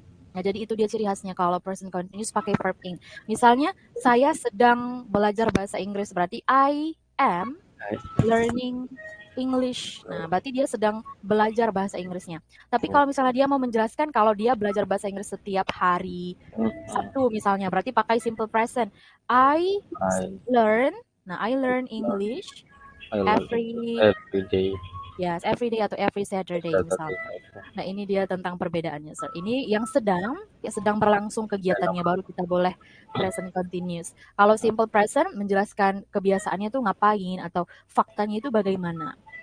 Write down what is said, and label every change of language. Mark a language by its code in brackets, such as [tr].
[id] Nah, jadi itu dia ciri khasnya kalau present continuous pakai verb ing. Misalnya, saya sedang belajar bahasa Inggris, berarti [en] I am learning English. [id] Nah, berarti dia sedang belajar bahasa Inggrisnya. Tapi kalau misalnya dia mau menjelaskan kalau dia belajar bahasa Inggris setiap hari Sabtu misalnya, berarti pakai simple present. [en] I learn, nah I learn English every day. yes, every day [id] atau [en] every Saturday misalnya. [id] Nah, ini dia tentang perbedaannya, sir. Ini yang sedang berlangsung kegiatannya baru kita boleh present continuous. Kalau simple present menjelaskan kebiasaannya itu ngapain atau faktanya itu bagaimana.